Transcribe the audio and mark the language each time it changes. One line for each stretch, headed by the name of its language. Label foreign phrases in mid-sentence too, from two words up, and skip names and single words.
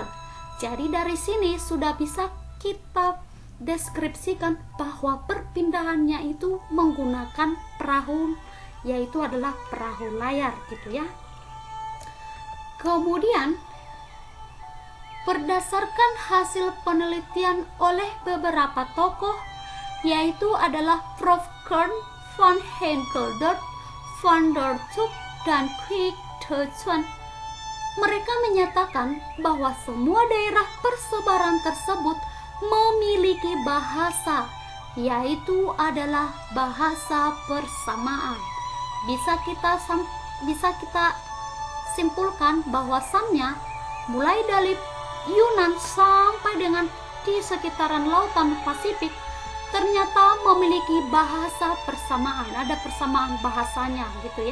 Indonesian: Jadi dari sini sudah bisa kita deskripsikan bahwa perpindahannya itu menggunakan perahu, yaitu adalah perahu layar gitu ya. Kemudian berdasarkan hasil penelitian oleh beberapa tokoh, yaitu adalah Prof. Kern, Van Henkeldert, Van der Tuk, dan Kwik De Chuan, mereka menyatakan bahwa semua daerah persebaran tersebut memiliki bahasa, yaitu adalah bahasa persamaan. Bisa kita simpulkan bahwasannya mulai dari Yunan sampai dengan di sekitaran lautan Pasifik ternyata memiliki bahasa persamaan, ada persamaan bahasanya gitu ya.